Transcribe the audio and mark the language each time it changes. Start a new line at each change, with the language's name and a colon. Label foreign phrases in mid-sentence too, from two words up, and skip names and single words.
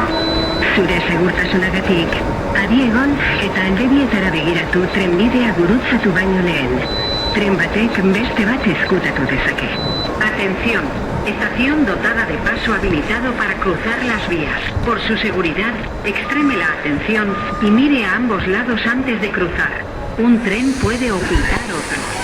Basque: Zure segurtasunagatik, adi egon eta alde bietara begiratu trenbidea gurutzatu baino lehen. Tren batek beste bat ezkutatu dezake.
Spanish: Atención, estación dotada de paso habilitado para cruzar las vías. Por su seguridad, extreme la atención y mire a ambos lados antes de cruzar. Un tren puede ocultar otro.